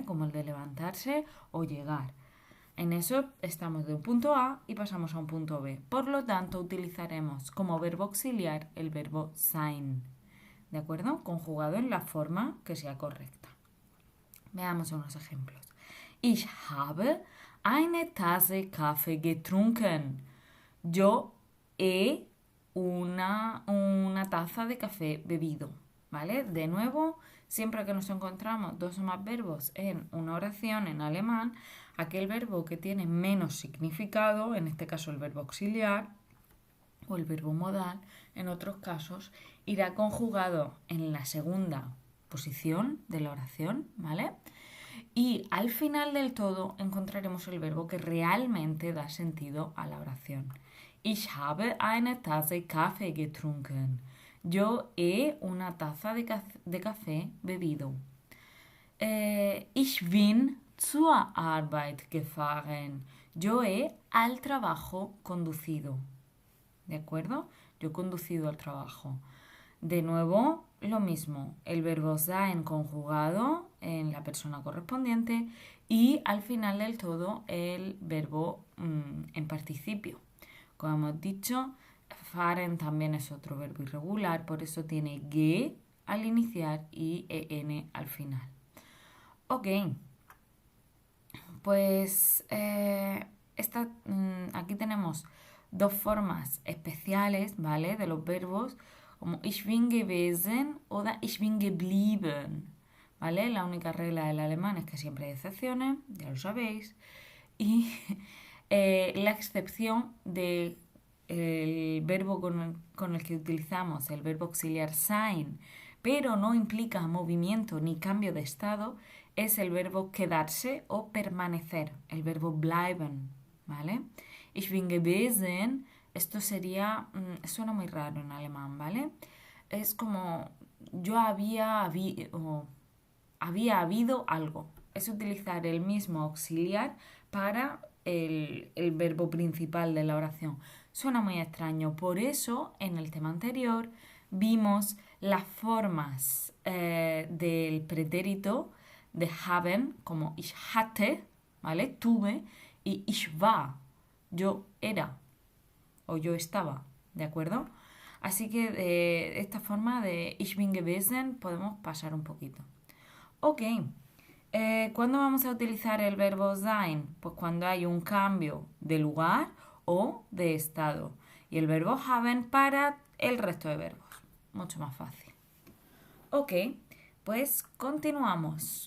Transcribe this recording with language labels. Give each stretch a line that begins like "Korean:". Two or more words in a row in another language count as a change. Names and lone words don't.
Spanish: Como el de levantarse o llegar. En eso estamos de un punto A y pasamos a un punto B. Por lo tanto, utilizaremos como verbo auxiliar el verbo sein, ¿de acuerdo? Conjugado en la forma que sea correcta. Veamos unos ejemplos.
German: Ich habe eine Tasse Kaffee getrunken.
Spanish: Yo he una taza de café bebido, ¿vale? De nuevo, siempre que nos encontramos dos o más verbos en una oración en alemán, aquel verbo que tiene menos significado, en este caso el verbo auxiliar o el verbo modal, en otros casos irá conjugado en la segunda posición de la oración, ¿vale? Y al final del todo encontraremos el verbo que realmente da sentido a la oración.
German: Ich habe eine Tasse Kaffee getrunken.
Spanish: Yo he una taza de café bebido.
German: Ich bin zur Arbeit gefahren.
Spanish: Yo he al trabajo conducido. ¿De acuerdo? Yo he conducido al trabajo. De nuevo, lo mismo, el verbo sein conjugado en la persona correspondiente y al final del todo el verbo en participio. Como hemos dicho, fahren también es otro verbo irregular, por eso tiene ge al iniciar y en al final. Ok, pues aquí tenemos dos formas especiales, ¿vale? De los verbos como
German: ich bin gewesen
Spanish: o
German: ich bin geblieben,
Spanish: ¿vale? La única regla del alemán es que siempre hay excepciones, ya lo sabéis. Y la excepción del verbo con el que utilizamos, el verbo auxiliar sein, pero no implica movimiento ni cambio de estado, es el verbo quedarse o permanecer, el verbo bleiben, ¿vale?
German: Ich bin gewesen,
Spanish: esto sería, suena muy raro en alemán, ¿vale? Es como había habido algo. Es utilizar el mismo auxiliar para el verbo principal de la oración. Suena muy extraño. Por eso, en el tema anterior, vimos las formas del pretérito de haben, como
German: ich hatte,
Spanish: ¿vale? Tuve, y
German: ich war,
Spanish: yo era, o yo estaba, ¿de acuerdo? Así que de esta forma de
German: ich bin gewesen
Spanish: podemos pasar un poquito. Ok, ¿cuándo vamos a utilizar el verbo sein? Pues cuando hay un cambio de lugar o de estado. Y el verbo haben para el resto de verbos. Mucho más fácil. Ok, pues continuamos.